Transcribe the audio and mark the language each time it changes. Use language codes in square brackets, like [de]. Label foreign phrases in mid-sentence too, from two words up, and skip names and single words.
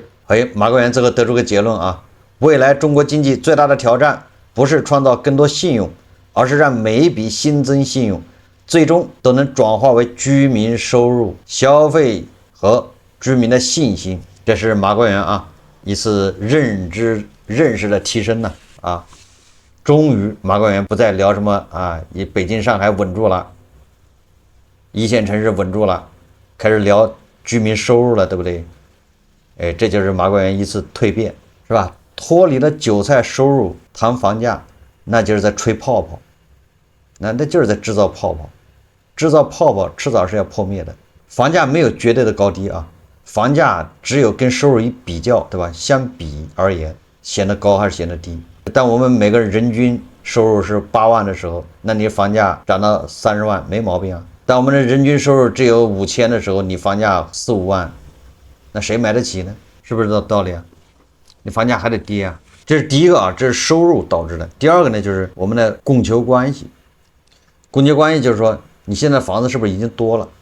[zh] 馬官員最後得出個結論啊，未來中國經濟最大的挑戰不是創造更多信用，而是讓每一筆新增信用最終都能轉化為居民收入、消費和居民的信心。這是馬官員啊一次認識的提升呢啊。終於馬官員不再聊什麼啊，北京上海穩住了，一線城市穩住了，開始聊居民收入了，對不对？哎，這就是馬官员一次蜕變，是吧？脫離了韭菜收入談房價，那就是在吹泡泡，那就是在制造泡泡，制造泡泡遲早是要破滅的。房價沒有絕對的高低啊，房價只有跟收入一比較，对吧？相比而言，顯得高还是显得低。当我们每个人均收入是8万的时候，那你房價漲到30萬沒毛病啊。當我們的人均收入只有5000的時候，你房價4、5萬，那誰買得起呢？是不是這道理啊？你房價還得跌啊。這是第一個啊，這是收入導致的。第二個呢，就是我們的供求關係。供求關係就是說，你現在房子是不是已經多了？